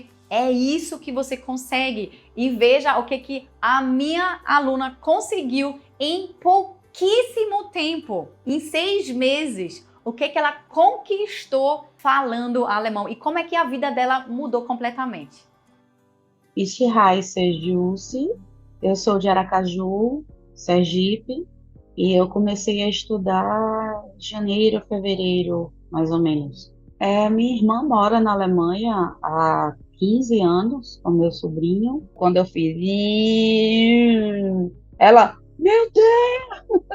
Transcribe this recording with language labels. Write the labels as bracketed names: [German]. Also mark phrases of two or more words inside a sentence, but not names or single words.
[Portuguese] É isso que você consegue. E veja o que a minha aluna conseguiu em pouquíssimo tempo, em 6 meses, o que ela conquistou falando alemão e como é que a vida dela mudou completamente. [German] Ich heiße Jussi, [Portuguese] eu sou de Aracaju, Sergipe, e eu comecei a estudar em janeiro, fevereiro, mais ou menos. Minha irmã mora na Alemanha há 15 anos, com meu sobrinho. Quando eu fiz, ela, meu Deus!